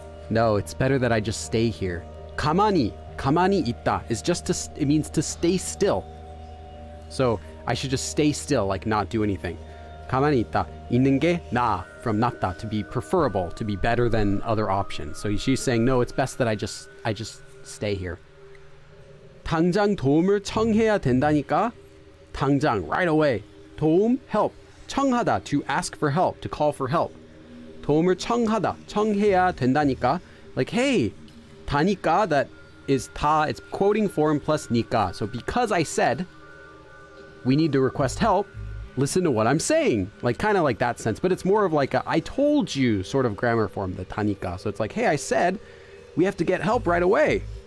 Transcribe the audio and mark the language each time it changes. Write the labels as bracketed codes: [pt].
[en] No, it's better that I just stay here. [ko] 가만히 있다 [en] is it means to stay still. So I should just stay still, like not do anything. [ko] 가만히 있다. 있는 게 나아, [en] from 낫다, to be preferable, to be better than other options. So she's saying, no, it's best that I just stay here. [ko] 당장 도움을 청해야 된다니까. [en] 당장, right away. 도움, help. 청하다, to ask for help, to call for help. [ko] 도움을 청하다, 청해야 된다니까. [en] Like, hey, 다니까, that is 다, it's quoting form plus 니까. So because I said we need to request help, listen to what I'm saying. Like, kind of like that sense. But it's more of like a I told you sort of grammar form, the 다니까. So it's like, hey, I said we have to get help right away.